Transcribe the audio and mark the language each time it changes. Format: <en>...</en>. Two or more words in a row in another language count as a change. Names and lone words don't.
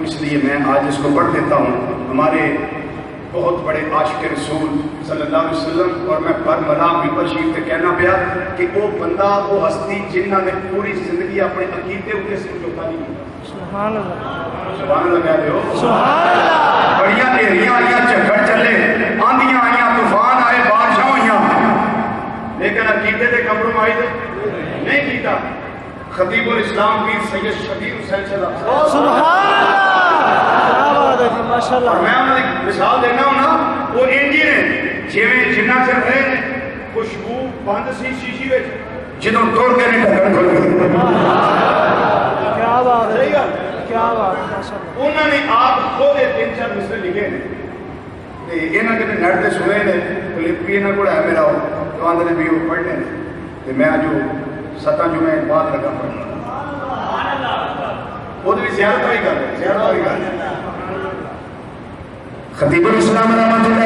<ur>تو اس لیے میں آج اس کو پڑھ دیتا ہوں. ہمارے بہت بڑے عاشق رسول</ur> <ar>صلی اللہ علیہ وسلم</ar> <ur>اور میں پر ملا ممبر شریف سے کہنا پیا کہ وہ بندہ وہ ہستی جنہ نے پوری زندگی اپنے عقیدے اتنے سمجھوتا نہیں کیا.</ur> <ar>سبحان اللہ. سبحان اللہ</ar> <ur>کہہ رہے ہو.</ur> <ar>سبحان اللہ.</ar> <pa>بڑیاں ڈھیریاں آئیاں, جھکڑ چلے, آندیاں آئیاں, طوفان آئے, بارشاں ہوئیاں, لیکن عقیدے سے کمپرومائز نہیں کیتا. خطیب الاسلام پیر سید شبیر حسین صاحب</pa> <ar>سبحان اللہ.</ar> <ur>کیا بات ہے جی, ماشاء اور اللہ.</ur> <pa>میں انہوں نے مثال دینا ہوں نا, وہ انجی نے جیویں جنہ چر رہے خوشبو بند سی شیشی وچ جدوں توڑ کے نہیں ڈھکن کھل گئی.</pa> <ur>کیا بات ہے,</ur> <pa>صحیح گل.</pa> <ur>کیا بات ہے,</ur> <ar>ماشاء اللہ.</ar> <pa>انہوں نے آپ خود 3-4 مصرے لکھے نے تے انہاں کتے نیٹ تے سنے نے, کلپ بھی انہاں کول ہے میرا, تو آندے نے بھی وہ پڑھنے تے میں جو 7 جمعے بعد لگا پڑھنا. وہ بھی زیارت والی گل ہے, زیارت والی گل ہے. خطیب الاسلام رحمۃ</pa>